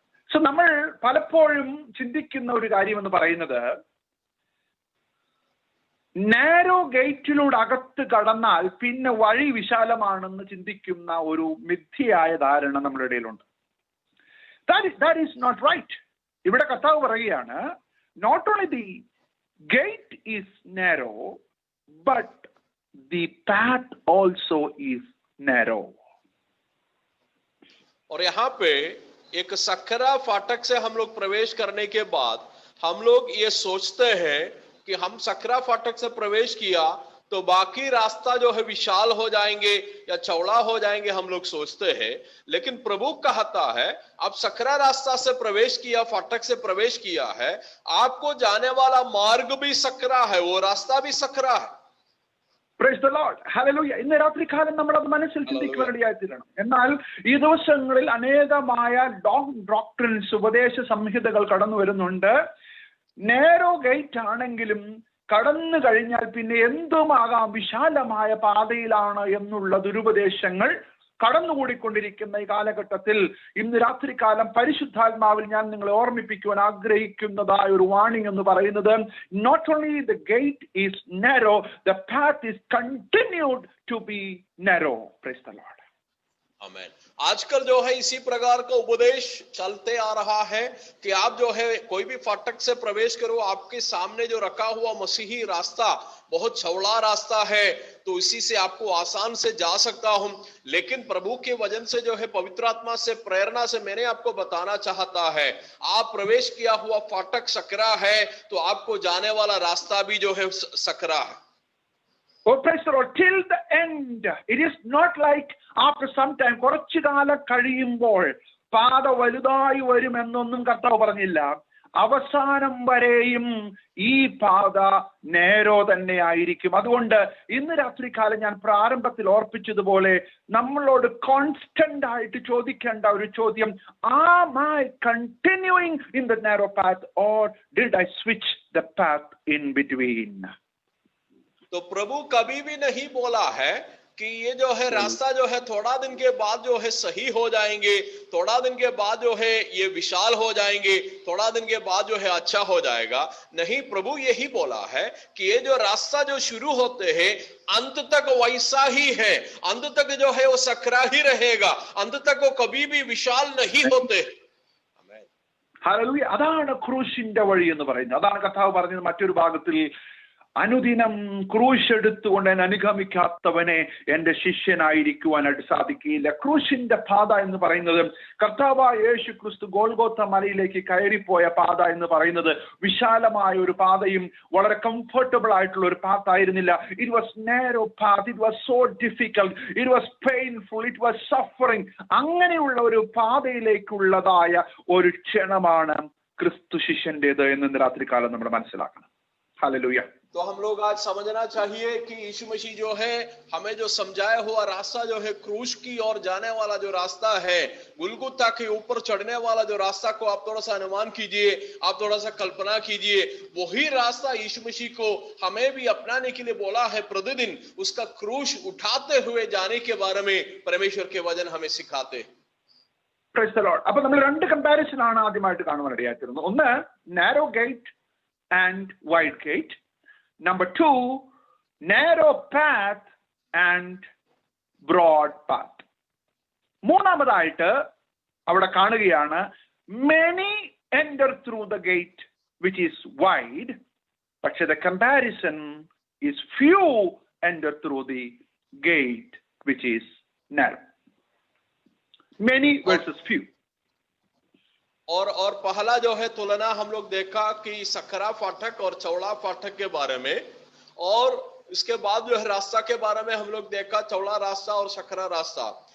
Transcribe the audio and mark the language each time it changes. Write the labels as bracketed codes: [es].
[ml] So നമ്മൾ പലപ്പോഴും ചിന്തിക്കുന്ന ഒരു കാര്യം എന്ന് പറയുന്നത്, നാരോ ഗേറ്റിലൂടെ അകത്ത് കടന്നാൽ പിന്നെ വഴി വിശാലമാണെന്ന് ചിന്തിക്കുന്ന ഒരു മിഥ്യയായ ധാരണ നമ്മുടെ ഇടയിലുണ്ട്. [en] That is not right. [ml] ഇവിടെ കർത്താവ് പറയുകയാണ്, [en] not only the gate is narrow, but the path also is narrow. [hi] और यहाँ पे एक सकरा फाटक से हम लोग प्रवेश करने के बाद हम लोग ये सोचते हैं कि हम सकरा फाटक से प्रवेश किया तो बाकी रास्ता जो है विशाल हो जाएंगे या चौड़ा हो जाएंगे, हम लोग सोचते हैं. लेकिन प्रभु कहता है आप सकरा रास्ता से प्रवेश किया, फाटक से प्रवेश किया है, आपको जाने वाला मार्ग भी सकरा है, वो रास्ता भी सकरा है. [en] Praise the Lord. Hallelujah. [ml] ഇന്ന് രാത്രികാലം നമ്മൾ അത് മനസ്സിൽ ചിന്തിക്കുവാനിടയായി തീരണം. എന്നാൽ ഈ ദിവസങ്ങളിൽ അനേകമായ ഡോക്ട്രിൻസ്, ഉപദേശ സംഹിതകൾ കടന്നു വരുന്നുണ്ട്. നേരോ ഗേറ്റ് ആണെങ്കിലും കടന്നു കഴിഞ്ഞാൽ പിന്നെ എന്തുമാകാം, വിശാലമായ പാതയിലാണ് എന്നുള്ള ദുരുപദേശങ്ങൾ കടന്നുകൂടിക്കൊണ്ടിരിക്കുന്ന ഈ കാലഘട്ടത്തിൽ ഇന്ന് രാത്രികാലം പരിശുദ്ധാത്മാവിൽ ഞാൻ നിങ്ങളെ ഓർമ്മിപ്പിക്കുവാൻ ആഗ്രഹിക്കുന്നതായ ഒരു വാണിംഗ് എന്ന് പറയുന്നത്, [en] Not only the gate is narrow, the path is continued to be narrow. Praise the Lord. [hi] आमेन. आजकल जो है इसी प्रकार का उपदेश चलते आ रहा है कि आप जो है कोई भी फाटक से प्रवेश करो, आपके सामने जो रखा हुआ मसीही रास्ता बहुत चौड़ा रास्ता है, तो इसी से आपको आसान से जा सकता हूं. लेकिन प्रभु के वचन से जो है, पवित्र आत्मा से प्रेरणा से मैंने आपको बताना चाहता है, आप प्रवेश किया हुआ फाटक सकरा है तो आपको जाने वाला रास्ता भी जो है सकरा है. [en] Oh, praise the Lord. Till the end. It is not like after some time, [ml] കുറച്ചു കാലം കഴിയുമ്പോൾ പാത വലുതായി വരുമെന്നൊന്നും കർത്താവ് പറഞ്ഞില്ല. അവസാനം വരെയും ഈ പാത നേരോ തന്നെ ആയിരിക്കും. അതുകൊണ്ട് ഇന്ന് രാത്രികാലം ഞാൻ പ്രാരംഭത്തിൽ ഓർപ്പിച്ചതുപോലെ നമ്മളോട് കോൺസ്റ്റന്റ് ആയിട്ട് ചോദിക്കേണ്ട ഒരു ചോദ്യം, [en] am I continuing in the narrow path or did I switch the path in between? [hi] तो प्रभु कभी भी नहीं बोला है कि ये जो है रास्ता जो है थोड़ा दिन के बाद जो है सही हो जाएंगे, थोड़ा दिन के बाद जो है ये विशाल हो जाएंगे, थोड़ा दिन के बाद जो है अच्छा हो जाएगा. नहीं, प्रभु यही बोला है कि ये जो रास्ता जो शुरू होते हैं अंत तक वैसा ही है, अंत तक जो है वो सकरा ही रहेगा, अंत तक वो कभी भी विशाल नहीं होते. [ml] ഹല്ലേലൂയ. അതാണ് ക്രൂശിന്റെ വഴി എന്ന് പറയുന്നത്. അതാണ് കർത്താവ് പറഞ്ഞത് മറ്റൊരു ഭാഗത്തിൽ, അനുദിനം ക്രൂശ് എടുത്തുകൊണ്ട് എന്നെ അനുഗമിക്കാത്തവനെ എന്റെ ശിഷ്യനായിരിക്കുവാനായിട്ട് സാധിക്കുകയില്ല. ക്രൂശിന്റെ പാത എന്ന് പറയുന്നത്, കർത്താവായ യേശു ക്രിസ്തു ഗോൽഗോത്ത മലയിലേക്ക് കയറിപ്പോയ പാത എന്ന് പറയുന്നത് വിശാലമായ ഒരു പാതയും വളരെ കംഫർട്ടബിൾ ആയിട്ടുള്ള ഒരു പാത്ത് ആയിരുന്നില്ല. [en] It was narrow path, it was so difficult, it was painful, it was suffering. [ml] അങ്ങനെയുള്ള ഒരു പാതയിലേക്കുള്ളതായ ഒരു ക്ഷണമാണ് ക്രിസ്തു ശിഷ്യന്റേത് എന്ന് രാത്രികാലം നമ്മൾ മനസ്സിലാക്കണം. ഹല്ലേലൂയ. [hi] तो हम लोग आज समझना चाहिए कि यीशु मसीह जो है हमें जो समझाया हुआ रास्ता जो है क्रूस की ओर जाने वाला जो रास्ता है, गुलगुता के ऊपर चढ़ने वाला जो रास्ता को आप थोड़ा सा अनुमान कीजिए, आप थोड़ा सा कल्पना कीजिए, वही रास्ता यीशु मसीह को हमें भी अपनाने के लिए बोला है. प्रतिदिन उसका क्रूस उठाते हुए जाने के बारे में परमेश्वर के वचन हमें सिखाते हैं. [en] Praise the Lord. [ml] അപ്പൊ നമ്മൾ രണ്ട് കമ്പാരിസൺ ആണ് ആദ്യമായിട്ട് കാണുവാനിടയായിത്തീരുന്നത്. [en] ഒന്ന് narrow gate and wide gate. Number 2, narrow path and broad path. [ml] മൂന്നാമതായിട്ട് അവിടെ കാണുകയാണ് [en] many enter through the gate which is wide, പക്ഷേ the comparison is few enter through the gate which is narrow. Many versus few. [hi] और पहला जो है तुलना हम लोग देखा कि सकरा फाटक और चौड़ा फाटक के बारे में, और इसके बाद जो है रास्ता के बारे में हम लोग देखा, चौड़ा रास्ता और सकरा रास्ता।